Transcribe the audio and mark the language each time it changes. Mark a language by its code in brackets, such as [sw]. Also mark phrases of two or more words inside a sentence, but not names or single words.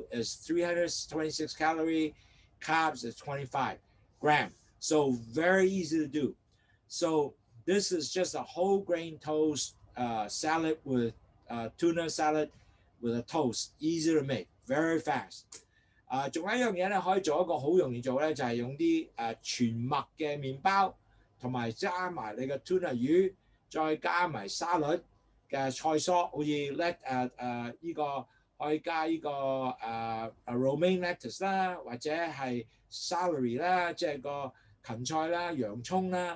[en] It's 326 calorie, carbs is 25 grams. So very easy to do. So this is just a whole grain toast salad with tuna salad with a toast, easy to make, very fast. [yue] 仲有一樣嘢咧，可以做一個好容易做咧，就係用啲全麥嘅麵包，同埋加埋你嘅 tuna 魚，再加埋沙律嘅菜蔬，好似呢個可以加呢個 [en] romaine lettuce [yue] 啦，或者係 celery 啦，即係個芹菜啦、洋葱啦。